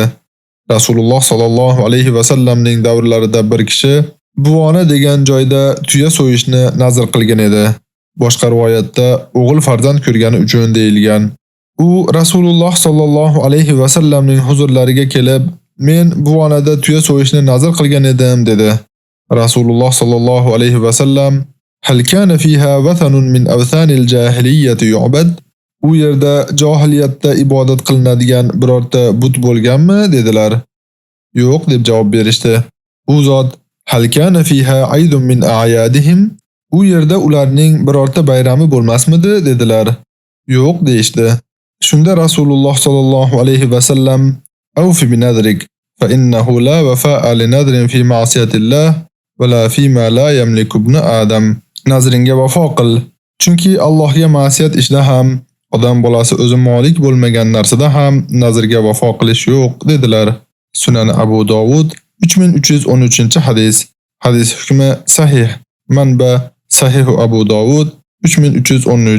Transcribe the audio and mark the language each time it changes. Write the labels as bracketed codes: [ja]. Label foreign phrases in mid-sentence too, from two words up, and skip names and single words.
[uz] Rasululloh [ar] صلى الله عليه [uz] va sallamning davrlarida bir kishi Buvona degan joyda tuya so'yishni nazr qilgan edi. Boshqa rivoyatda o'g'il farzand ko'rgani uchun deyilgan. U Rasululloh [ar] صلى الله عليه [uz] va sallamning huzurlariga kelib, men buvonada tuya so'yishni nazr qilgan edim dedi. [ar] رسول الله صلى الله عليه وسلم هل كان فيها وثن من أوثان الجاهلية يعبد?" [uz] U yerda jahiliyatda ibodat qilinadigan birorta but bo'lganmi dedilar. Yo'q deb javob berishdi. U zot: [ar] "هل كان فيها عيد من أعيادهم?" [uz] U yerda ularning birorta bayrami bo'lmasmidi dedilar. Yo'q deyishdi. Shunda [ar] رسول الله صلى الله عليه وسلم أوف بنذرك فإنه لا وفاء لنذر في معصية الله ولا في ما لا يملك ابن آدم." [uz] Nazringa vafo qil, chunki Allohga ma'siyat ishda ham, odam bolasi o'zi molik bo'lmagan narsada ham nazrga vafo qilish yo'q dedilar. Sunan Abu Dovud 3313-hadis. Hadis hukmi sahih. Manba Sahih Abu Dovud 3313.